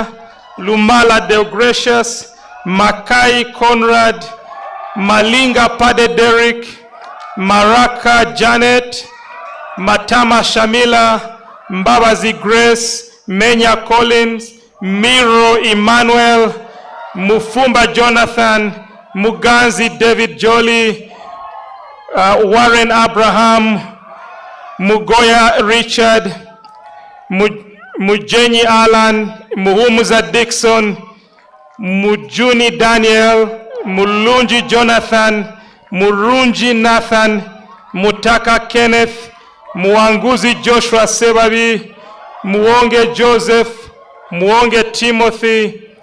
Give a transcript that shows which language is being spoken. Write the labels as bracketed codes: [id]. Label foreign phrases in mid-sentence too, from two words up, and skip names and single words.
[nyn] Lumala Deogracious, Makai Conrad, Malinga Pade Derek, Maraka Janet, Matama Shamila, Mbabazi Grace, Menya Collins, Miro Emmanuel, Mufumba Jonathan, Muganzi David Jolly, Warren Abraham, Mugoya Richard, Mujenyi Alan, Muhumuza Dixon, Mujuni Daniel, Mulunji Jonathan, Murunji Nathan, Mutaka Kenneth, Muanguzi Joshua Sebabi, Muonge Joseph, Muonge Timothy,